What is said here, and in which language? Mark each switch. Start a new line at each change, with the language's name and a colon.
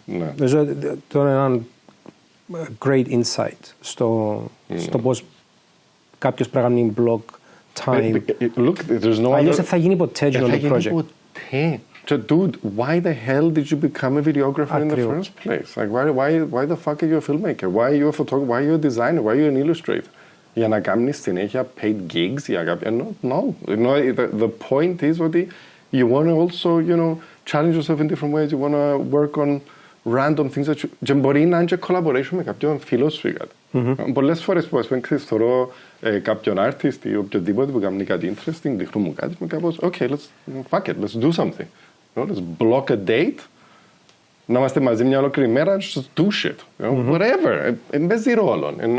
Greek: Νομίζω το είναι ένα
English: great insight
Greek: στο πώς κάποιος πρέπει να κάνει
English: blog time. Look, there's no
Greek: αλλιώς δεν θα γίνει ποτέ το project.
English: Dude, why the hell did you become a videographer in the first place? Like, why the fuck are you a filmmaker? Why are you a photographer? Why are you a designer? Why are you an illustrator?
Greek: Για να κάνεις συνέχεια paid gigs για κάποια...
English: No. The point is ότι you want to also, you know, challenge yourself in different ways. You want to work on random things that you...
Greek: Και μπορεί να είναι και collaboration με κάποιον φίλο σου ή κάτι. Πολλές φορές που ας πούμε θεωρώ κάποιον artist ή οποιοδήποτε που κάνει κάτι interesting, δείχνω μου κάτι με κάπως,
English: okay, fuck it, let's do something. Let's block a date,
Greek: να είμαστε μαζί μια ολόκληρη μέρα,
English: just do shit. Whatever.
Greek: Δεν παίζει ρόλο.